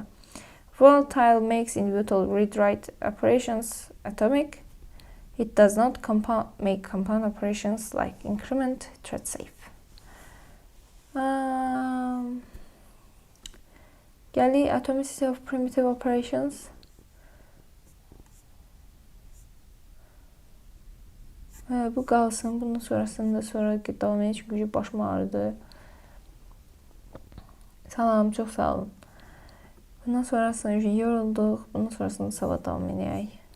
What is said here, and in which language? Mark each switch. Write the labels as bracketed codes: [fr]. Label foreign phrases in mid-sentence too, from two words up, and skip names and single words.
[en] Volatile makes individual read-write operations atomic. It does not make compound operations like increment thread safe. Gəlir atomicity of primitive operations. [az] Bu qalsın. Bunun sonrasında sonra davam edək çünki başım ağrıdı. Salam, çox sağ olun. Bundan sonrasında yorulduq. Bundan sonrasında sabah davam edək.